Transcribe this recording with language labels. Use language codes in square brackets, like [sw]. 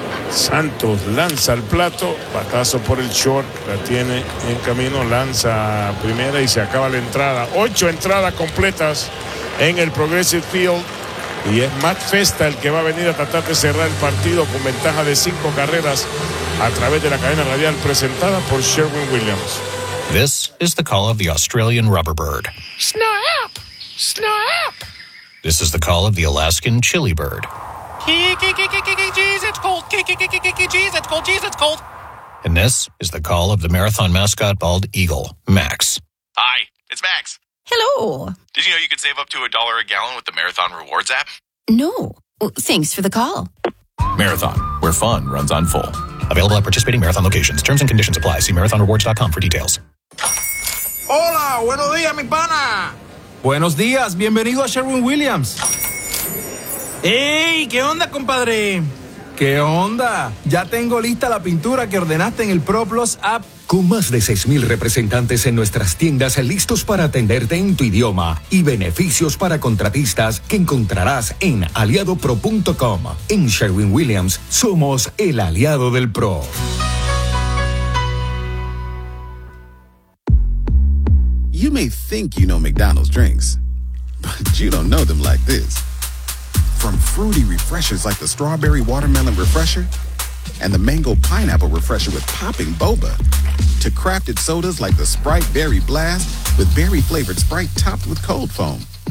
[es] Santos lanza al plato, batazo por el short, la tiene en camino, lanza primera y se acaba la entrada. 8 entradas completas en el Progressive Field y es Matt Festa el que va a venir a tratar de cerrar el partido con ventaja de 5 carreras a través de la cadena radial presentada por Sherwin Williams. [en] This is the call of the Australian rubber bird. Snap! Snap! This is the call of the Alaskan chili bird. Geez, it's cold. Geez, it's cold. Geez, it's cold. And this is the call of the marathon mascot bald eagle, Max. Hi, it's Max. Hello. Did you know you could save up to $1 a gallon with the Marathon Rewards app? No. Thanks for the call. Marathon, where fun runs on full. Available at participating marathon locations. Terms and conditions apply. See marathonrewards.com for details. [es] Hola, buenos días, mi pana. Buenos días. Bienvenido a Sherwin Williams. ¡Ey! ¿Qué onda, compadre? ¿Qué onda? Ya tengo lista la pintura que ordenaste en el Pro Plus App. Con más de 6,000 representantes en nuestras tiendas listos para atenderte en tu idioma y beneficios para contratistas que encontrarás en aliadopro.com. En Sherwin-Williams somos el aliado del pro. [en] You may think you know McDonald's drinks, but you don't know them like this. From fruity refreshers like the strawberry watermelon refresher and the mango pineapple refresher with popping boba to crafted sodas like the Sprite Berry Blast with berry-flavored Sprite topped with cold foam.